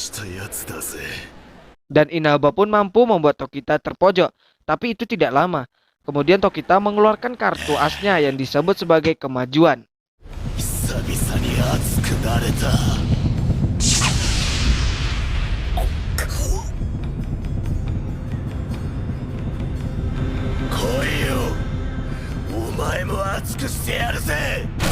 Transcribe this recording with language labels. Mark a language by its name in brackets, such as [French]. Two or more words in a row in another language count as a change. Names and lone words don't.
[Indonesian] Dan Inaba pun mampu membuat Tokita terpojok. Tapi itu tidak lama. Kemudian Tokita mengeluarkan kartu asnya yang disebut sebagai kemajuan. [Japanese] 久々に熱くなれた。来いよ、お前も熱くしてやるぜ。